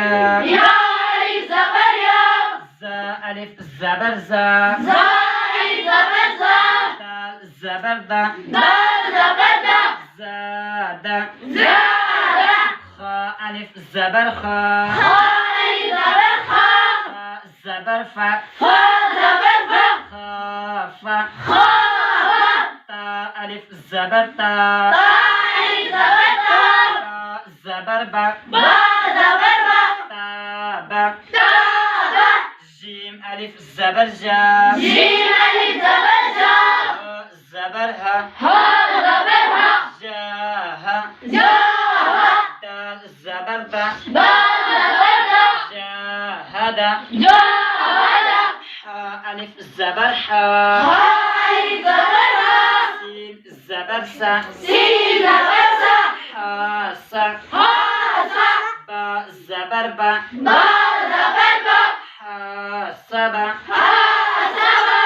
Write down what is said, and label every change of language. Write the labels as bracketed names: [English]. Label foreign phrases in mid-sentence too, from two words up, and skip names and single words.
[Hindi] या अलिफ जबर या, जा अलिफ जबर जा, जा अलिफ जबर जा, दाल जबर दा, दाल जबर दा, ज़ादा, ज़ादा, खा अलिफ जबर खा, खा अलिफ जबर खा, फा जबर फा, फा जबर फा, खाफा, खाफा, ता अलिफ जबर ता, ता अलिफ जबर ता, बा जबर बा, बा जबर बा, ताबा, ताबा, जीम अलिफ जबर जा, जीम अलिफ जबर जा, हा जबर हा, हा जबर हा, जाहा, जाहा, दाल जबर दा, दाल जबर दा, जाहदा, जाहदा, हा अलिफ जबर हा, हा अलिफ जबर हा, सीन जबर सा, सीन जबर सा, हा सा, हा सा, बा जबर बा, बा जबर बा, हा सबा, हा सबा,